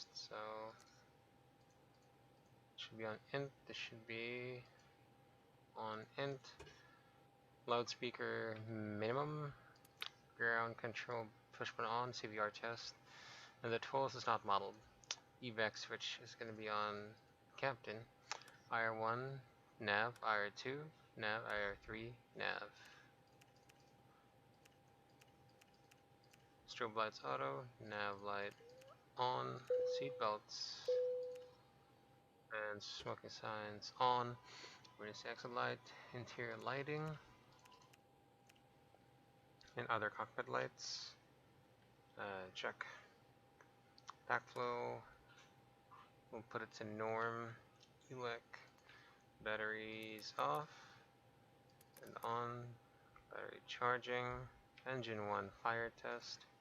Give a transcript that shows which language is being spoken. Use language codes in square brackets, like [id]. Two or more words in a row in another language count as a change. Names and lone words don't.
[en] So it should be on int. This should be on int. Loudspeaker minimum. Ground control push button on. CVR test. And the ToLisS is not modeled. Evac switch is going to be on Captain. IR1 nav. IR2 nav. IR3 nav. Strobe lights auto, nav light on, seatbelts, and smoking signs on, emergency exit light, interior lighting, and other cockpit lights. Check. Backflow, we'll put it to norm, ULEC, batteries off, and on, battery charging, engine 1 fire test.